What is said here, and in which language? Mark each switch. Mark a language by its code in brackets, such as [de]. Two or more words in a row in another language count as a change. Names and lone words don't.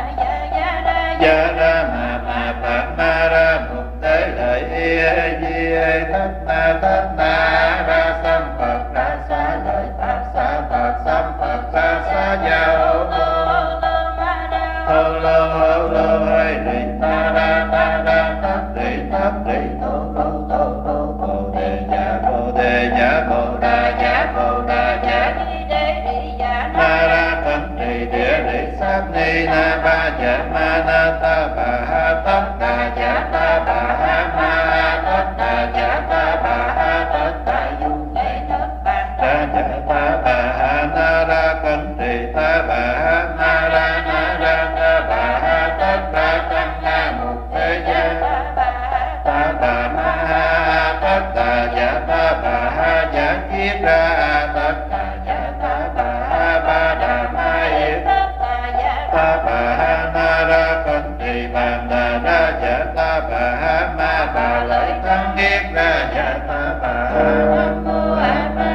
[vi] gia ra ma phạt ma ra mục tế lợi di thất na ra sam Phật ra xá lợi pháp xá Phật sam Phật ra xá gia hô lô hay rì ta ra tát rì thô bồ đề dạ bồ đà dạ ma ra cẩn trì địa lý sát ni na ba dạ ma na ta bà ha tất đà dạ ta bà ha ma tất đà dạ ta bà ha tất đà dung ra dạ ta bà ha na ra cẩn trì ta bà ha na ra ta bà ha tất đà tăng na mục thế gia ta bà ma ha tất đà dạ ta bà ha dạ kiết ra tất đà dạ ta bà ha ba đà ma yết ta bà ha na ra cẩn trì bàn đà ra dạ ta bà ha ma bà lợi thắng kiết ra dạ ta bà ha nam mô a